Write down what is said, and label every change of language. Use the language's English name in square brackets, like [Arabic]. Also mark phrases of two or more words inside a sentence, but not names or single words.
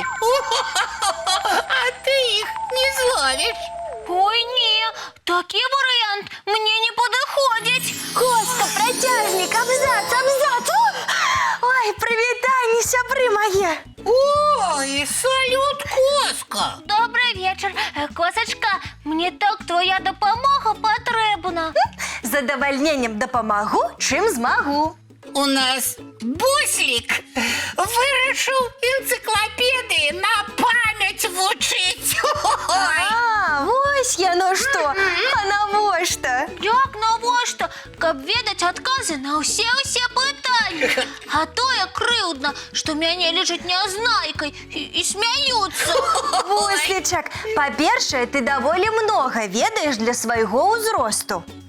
[Belarusian] А ты іх не зловіш. Ой, не, такі варыянт мне не падыходзіць. Коска, працяжнік, абзац. Ой, прывітанне, сябры мае. Ой, салют, Коска. [Ukrainian] Добрый вечір. Косочка, мені так твоя допомога потрібна. З задовольненням допомогу, чим змогу. У нас Буслик вирішив енциклопедії на пам'ять вчить. [Belarusian] А, ось яно що. А навошта? Як навошта? Каб ведаць адказы на ўсе пытанні. А тое крыўдна, што мяне лічаць нязнайкай і смяюцца. Буслічак, па-першае, ты даволі многа ведаеш для свайго ўзросту.